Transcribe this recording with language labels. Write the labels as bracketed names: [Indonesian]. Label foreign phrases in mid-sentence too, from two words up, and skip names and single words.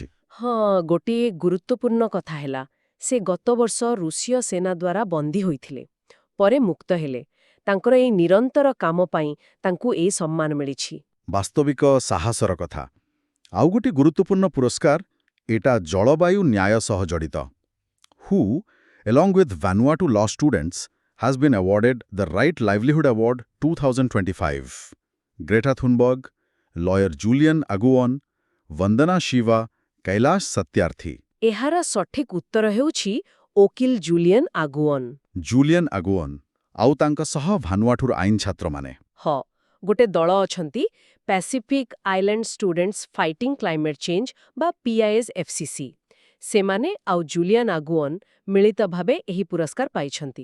[Odia] ହଁ, ଗୋଟିଏ ଗୁରୁତ୍ୱପୂର୍ଣ୍ଣ କଥା ହେଲା ସେ ଗତବର୍ଷ ରୁଷୀୟ ସେନା ଦ୍ୱାରା ବନ୍ଦୀ ହୋଇଥିଲେ। ପରେ ମୁକ୍ତ ହେଲେ। ତାଙ୍କର ଏହି ନିରନ୍ତର କାମ ପାଇଁ ତାଙ୍କୁ ଏହି ସମ୍ମାନ ମିଳିଛି। ବାସ୍ତବିକ ସାହସର କଥା। ଆଉ ଗୋଟିଏ ଗୁରୁତ୍ୱପୂର୍ଣ୍ଣ ପୁରସ୍କାର ଏଟା ଜଳବାୟୁ ନ୍ୟାୟ ସହ ଜଡ଼ିତ। [English] ହୁ along with Vanuatu law students has been awarded the Right Livelihood Award 2025. Greta Thunberg, lawyer Julian Aguon, Vandana Shiva, Kailash Satyarthi. [Odia] ଏହାର ସଠିକ ଉତ୍ତର ହେଉଛି ଓକିଲ ଜୁଲିୟନ ଆଗୁଅନ। ଜୁଲିଆନ୍ ଆଗୁଅନ୍ ଆଉ ତାଙ୍କ ସହ ଭାନୁଆଠୁର ଆଇନ ଛାତ୍ରମାନେ। ହଁ, ଗୋଟେ ଦଳ ଅଛନ୍ତି ପାସିଫିକ୍ ଆଇଲ୍ୟାଣ୍ଡ ଷ୍ଟୁଡେଣ୍ଟସ୍ ଫାଇଟିଂ କ୍ଲାଇମେଟ୍ ଚେଞ୍ଜ ବା PISFCC। ସେମାନେ ଆଉ ଜୁଲିଆନ ଆଗୁଅନ ମିଳିତ ଭାବେ ଏହି ପୁରସ୍କାର ପାଇଛନ୍ତି।